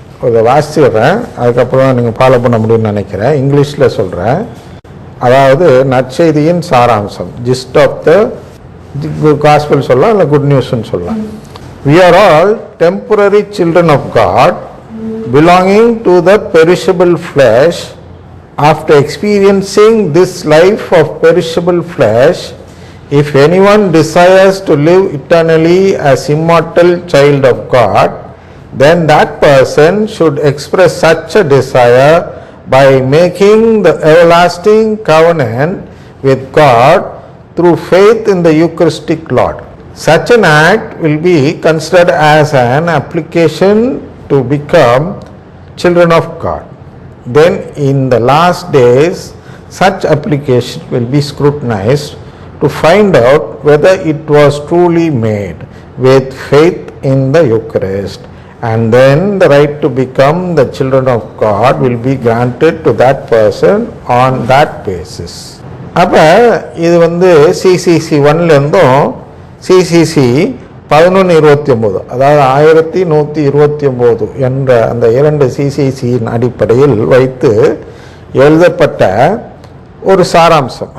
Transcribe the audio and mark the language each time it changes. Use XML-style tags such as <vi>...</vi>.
<ta>இதை வாசிக்கிறேன், அதுக்கப்புறம் நீங்கள் ஃபாலோ பண்ண முடியும்னு நினைக்கிறேன். இங்கிலீஷில் சொல்கிறேன். அதாவது நற்செய்தியின் சாராம்சம்,</ta> <en>gist of the gospel</en> <ta>சொல்லலாம், இல்லை குட் நியூஸ்ன்னு சொல்லலாம்.</ta> <en>We are all temporary children of God, belonging to the perishable flesh. After experiencing this life of perishable flesh, if anyone desires to live eternally as immortal child of God, then that person should express such a desire by making the everlasting covenant with God through faith in the Eucharistic Lord. Such an act will be considered as an application to become children of God. Then in the last days, such application will be scrutinized to find out whether it was truly made with faith in the Eucharist, and then the right to become the children of God will be granted to that person on that basis.</en> <ta>அப்போ இது CCC 1லேருந்தும் CCC 1129, அதாவது 1129 என்ற அந்த 2 சிசிசியின் அடிப்படையில் வைத்து எழுதப்பட்ட ஒரு சாராம்சம்.</ta>